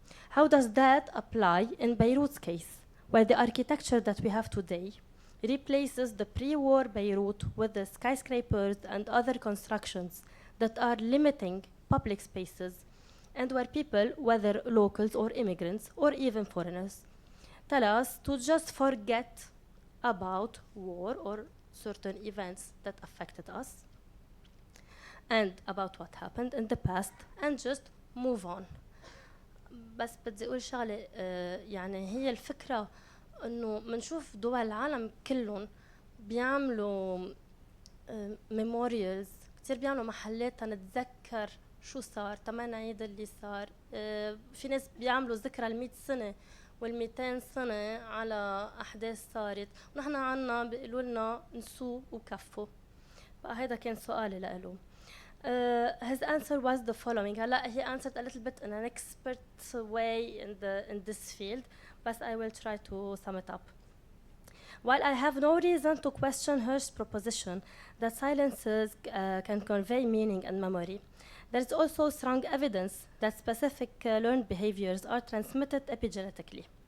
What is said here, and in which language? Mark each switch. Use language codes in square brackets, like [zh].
[en] How does that apply in Beirut's case, where the architecture that we have today replaces the pre-war Beirut with the skyscrapers and other constructions that are limiting public spaces, and where people, whether locals or immigrants or even foreigners, tell us to just forget about war or certain events that affected us and about what happened in the past and just move on. [ar] بس بدي أقول شغلة يعني هي الفكرة إنه منشوف دول العالم كلهم بيعملوا memorials كتير بيعملوا محلات نتذكر شو صار تما نعيد اللي صار في ناس بيعملوا ذكرى 100 سنة وال200 سنة على أحداث صارت ونحن عنا بيقولوا لنا نسوا وكفوا فهذا كان سؤالي لإله. [en] His answer was the following. He answered a little bit in an expert way in this field, but I will try to sum it up. While I have no reason to question Hirsch's proposition that silences can convey meaning and memory, there is also strong evidence that specific learned behaviors are transmitted epigenetically.